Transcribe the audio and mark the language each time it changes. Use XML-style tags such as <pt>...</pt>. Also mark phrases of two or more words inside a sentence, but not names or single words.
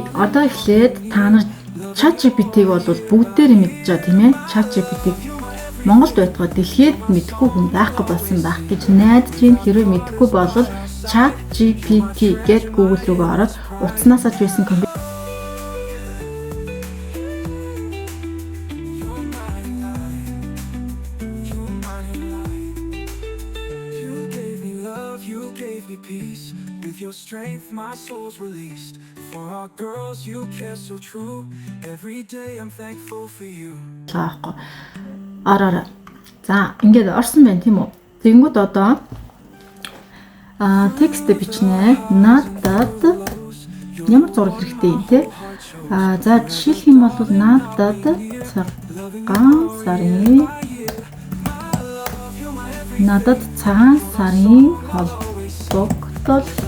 <mn>Одоо эхлээд та нар ChatGPT-г бол бүгдээрээ мэдж байгаа тийм ээ. ChatGPT-г Монголд байтугай дэлхийд мэдхгүй хүн байхгүй болсон байх гэж найдаж байна. Хэрвээ мэдхгүй бол ChatGPT гэд Google руугаа ороод утаснасаа ч байсан компьютер</mn> <en>With your strength, my soul's released. For our girls, you care so true. Every day I'm thankful for you.</en> <mn>Араа. За, ингээд орсон байна тийм үү? Тэгэнгүүт одоо текст бичнэ. Надад ямар зураг хэрэгтэй юм те? За жишээлх юм бол надад цагаан сарын холбогдолтой</mn>